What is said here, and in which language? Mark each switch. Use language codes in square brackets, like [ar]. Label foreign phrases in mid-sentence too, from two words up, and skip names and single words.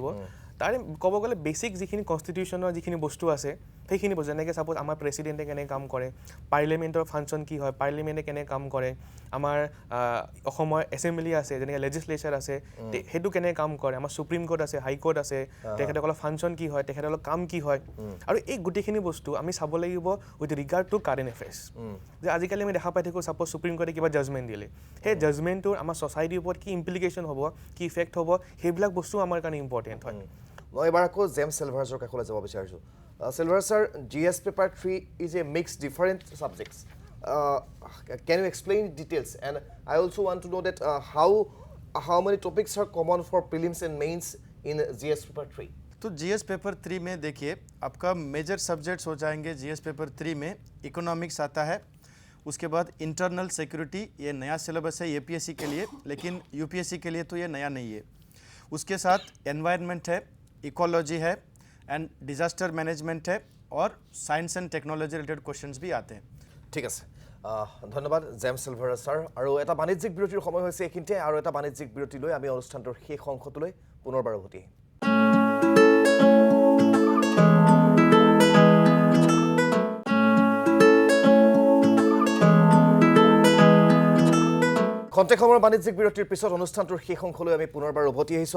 [as] তাৰে ক'ব গ'লে বেছিক যিখিনি কনষ্টিটিউশ্যনৰ যিখিনি বস্তু আছে সেইখিনি বস্তু, যেনেকৈ ছাপ'জ আমাৰ প্ৰেচিডেণ্টে কেনেকৈ কাম কৰে, পাৰ্লিয়ামেণ্টৰ ফাংচন কি হয়, পাৰ্লিয়ামেণ্টে কেনেকৈ কাম কৰে, আমাৰ অসমৰ এছেম্বলি আছে যেনেকৈ লেজিছলেচাৰ আছে সেইটো কেনেকৈ কাম কৰে, আমাৰ সুপ্ৰিম কোৰ্ট আছে, [en] high court [as] আছে, তেখেতসকলৰ ফাংচন কি হয়, তেখেতসকলৰ কাম কি হয়, আৰু এই গোটেইখিনি বস্তু আমি চাব লাগিব [en] with regard to current affairs. [as] যে আজিকালি আমি দেখা পাই থাকোঁ ছাপ'জ সুপ্ৰিম কোৰ্টে কিবা জাজমেণ্ট দিলে, সেই জাজমেণ্টটোৰ আমাৰ ছ'চাইটিৰ ওপৰত কি ইমপ্লিকেশ্যন হ'ব, কি ইফেক্ট হ'ব, সেইবিলাক বস্তু আমাৰ কাৰণে ইম্পৰ্টেণ্ট হয়। মই এবাৰ আকৌ জেমছ চিলভাৰ্ছৰ কাষলৈ যাব বিচাৰিছোঁ। [en] Silver sir, GS paper 3 is a mixed different subjects. Can you explain details? And I also want to know that how many topics are common for prelims and mains in GS paper 3? [hi] तो [en] GS paper [hi] 3 में देखिए आपका [en] major subjects [hi] हो जाएंगे। [en] GS paper [hi] 3 में इकोनॉमिक्स आता है, उसके बाद [en] internal security, [hi] ये नया सिलेबस है APSC के लिए, लेकिन UPSC के लिए तो ये नया नहीं है। उसके साथ एनवायरनमेंट है, इकोलॉजी है [en] and disaster management [hi] है, और [en] science and technology related questions [hi] भी आते हैं। [as] ঠিক আছে, ধন্যবাদ জেমছ চিলভাৰ ছাৰ। আৰু এটা বাণিজ্যিক বিৰতিৰ সময় হৈছে এইখিনিতে, আৰু এটা বাণিজ্যিক বিৰতি লৈ আমি অনুষ্ঠানটোৰ শেষ অংশটোলৈ পুনৰবাৰ উভতি আহিম। খন্তেক সময়ৰ বাণিজ্যিক বিৰতিৰ পিছত অনুষ্ঠানটোৰ শেষ অংশলৈ আমি পুনৰবাৰ উভতি আহিছোঁ।